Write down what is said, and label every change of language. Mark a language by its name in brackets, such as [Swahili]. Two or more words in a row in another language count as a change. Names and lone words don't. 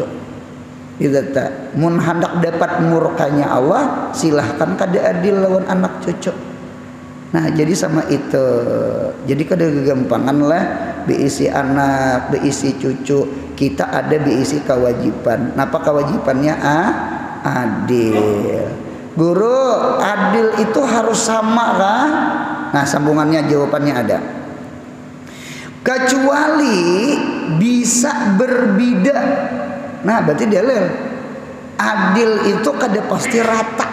[Banjar] Gitu tak. Mun hendak dapat murkanya Allah, silahkan kada adil lawan anak cucu. Nah, jadi sama itu. Jadi kada kegampangan lah beisi anak, beisi cucu. Kita ada beisi kewajiban. Napa kewajibannya? Adil. Guru, adil itu harus sama kah? [Indonesian] Nah, sambungannya jawabannya ada. Kecuali bisa berbeda. Nah, berarti dalil. [Banjar] Adil itu kada pasti rata.